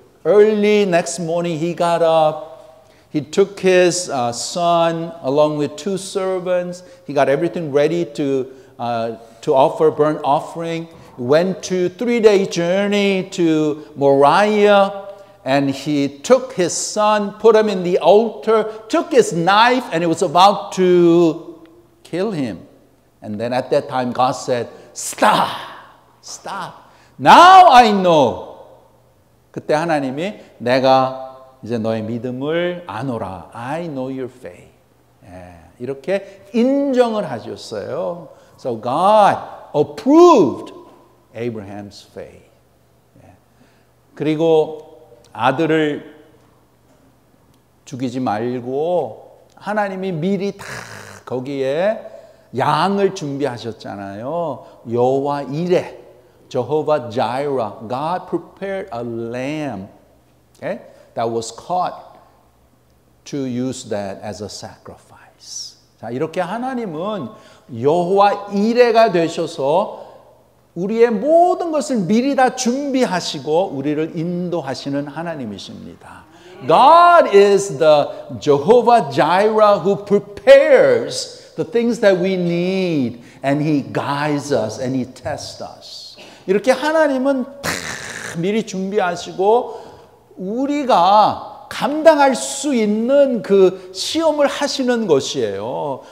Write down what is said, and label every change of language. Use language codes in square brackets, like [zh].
[en] Early next morning he got up, he took his son along with 2 servants, he got everything ready to offer burnt offering, went to 3-day journey to Moriah, and he took his son, put him in the altar, took his knife, and he was about to kill him. And then at that time God said, stop, stop. Now I know. [ko] 그때 하나님이 내가 이제 너의 믿음을 아노라. [en] I know your faith. [ko] 이렇게 인정을 하셨어요. [en] So God approved Abraham's faith. [ko] 그리고 아들을 죽이지 말고 하나님이 미리 다 거기에 양을 준비하셨잖아요. [en] 여호와 이레, Jehovah Jireh, God prepared a lamb, okay, that was caught to use that as a sacrifice. [ko] 자, 이렇게 하나님은 여호와 이레가 되셔서 우리의 모든 것을 미리 다 준비하시고 우리를 인도하시는 하나님이십니다. [en] God is the Jehovah Jireh who prepares the things that we need, and He guides us and He tests us. [ko] 이렇게 하나님은 다 미리 준비하시고 우리가 감당할 수 있는 그 시험을 하시는 것이에요.